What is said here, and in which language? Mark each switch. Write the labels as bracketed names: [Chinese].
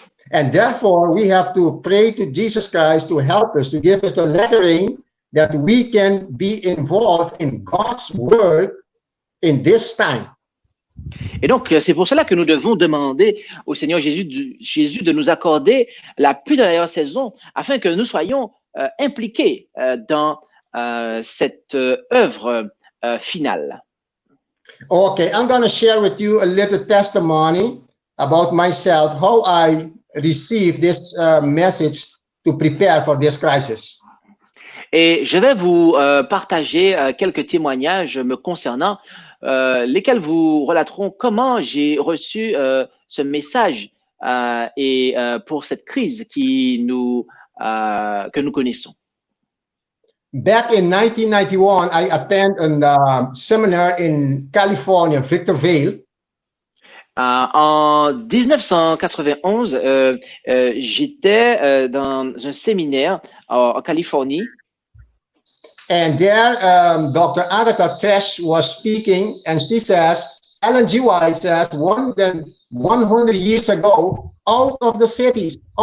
[English] And therefore, we have to pray to Jesus Christ to help us, to give us the lettering that we can be involved in God's work in this time. [French] Et donc, c'est pour cela que nous devons demander au Seigneur Jésus de nous accorder la pluie de la dernière saison afin que nous soyons impliqués dans cette œuvre finale. [English] Okay, I'm going to share with you a little testimony about myself, how I received this message to prepare for this crisis. [French] Et je vais vous partager quelques témoignages me concernant, lesquels vous relateront comment j'ai reçu ce message et pour cette crise que nous connaissons. [English] Back in 1991, I attended a seminar in California, Victorville. [French] En 1991, j'étais dans un séminaire en Californie. [English] And there, Dr. Agatha Tresh was speaking, and she says, Ellen G. White says, 100 years ago, out of the cities.